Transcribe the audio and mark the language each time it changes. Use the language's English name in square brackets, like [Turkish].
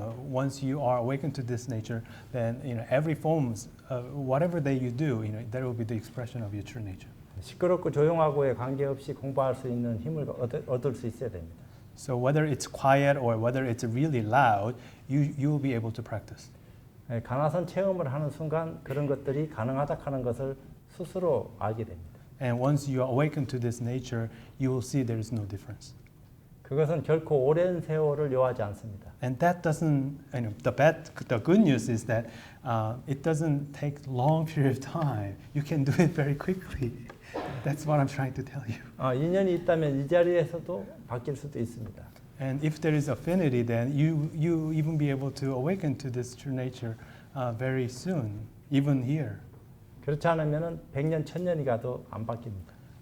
[English] Once you are awakened to this nature, then every forms, whatever that you do, that will be the expression of your true nature. [Korean] 시끄럽고 조용하고에 관계없이 공부할 수 있는 힘을 얻을 수 있어야 됩니다. [English] So whether it's quiet or whether it's really loud, you will be able to practice. [Korean] 가나선 체험을 하는 순간 그런 것들이 가능하다 하는 것을 스스로 알게 됩니다. [English] And once you are awakened to this nature, you will see there is no difference. [Korean] 그것은 결코 오랜 세월을 요하지 않습니다. [English] And that doesn't, the good news is that it doesn't take long period of time. You can do it very quickly. That's what I'm trying to tell you. [Korean] 인연이 있다면 이 자리에서도 바뀔 수도 있습니다. [English] And if there is affinity, then you even be able to awaken to this true nature very soon, even here. [Korean] 그렇지 않으면은 100년, 1000년이 가도 안 바뀝니다.